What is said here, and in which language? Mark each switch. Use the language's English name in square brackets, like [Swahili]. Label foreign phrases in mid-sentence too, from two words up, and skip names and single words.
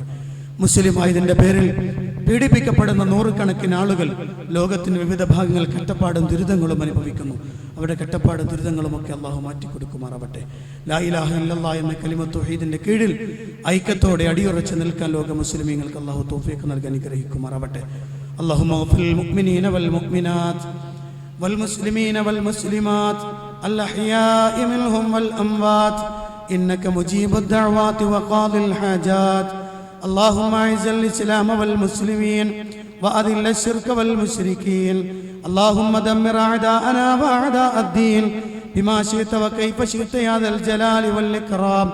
[Malayalam] മുസ്ലിമായതിൻ്റെ പേരിൽ പീഡിപ്പിക്കപ്പെടുന്ന നൂറുകണക്കിന് ആളുകൾ ലോകത്തിന്റെ വിവിധ ഭാഗങ്ങൾ കഷ്ടപ്പാടും ദുരിതങ്ങളും അനുഭവിക്കുന്നു. അവരുടെ കഷ്ടപ്പാടും ദുരിതങ്ങളുമൊക്കെ അല്ലാഹു മാറ്റിക്കൊടുക്കുമാറാവട്ടെ. [Arabic] لا إله إلا الله [Malayalam] എന്ന കലിമത്ത് തൗഹീദിന്റെ കീഴിൽ ഐക്യത്തോടെ അടിയുറച്ച് നിൽക്കാൻ ലോക മുസ്ലിമീങ്ങൾക്ക് അല്ലാഹു തൗഫീഖ് നൽകി അനുഗ്രഹിക്കുമാറാവട്ടെ. [Arabic] اللهم اغفر مؤمنين والمؤمنات والمسلمين والمسلمات الأحياء منهم والأموات إنك مجيب الدعوات وقاضي الحاجات. اللهم أعز الإسلام والمسلمين وأذل الشرك والمشركين. اللهم دمر أعداءنا وأعداء الدين بما شئت وكيف شئت يا ذا الجلال والإكرام.